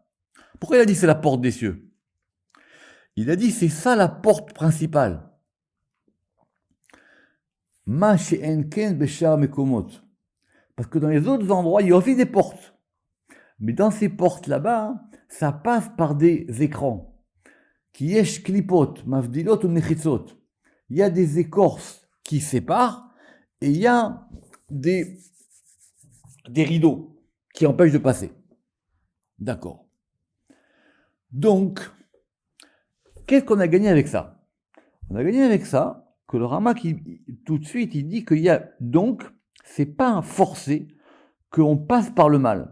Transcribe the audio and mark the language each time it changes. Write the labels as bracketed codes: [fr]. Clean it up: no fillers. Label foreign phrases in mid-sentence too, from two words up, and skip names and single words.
[fr] Pourquoi il a dit c'est la porte des cieux? Il a dit c'est ça la porte principale. [he] מה שאין כן בשאר מקומות. [fr] Parce que dans les autres endroits, il y a aussi des portes. Mais dans ces portes là-bas, ça passe par des écrans. [he] כי יש קליפות, מבדילות או מחיצות. [fr] Il y a des écorces qui séparent, et il y a des rideaux qui empêchent de passer. D'accord. Donc, qu'est-ce qu'on a gagné avec ça? On a gagné avec ça que le Ramak, tout de suite, il dit qu'il y a donc, c'est pas forcé qu'on passe par le mal.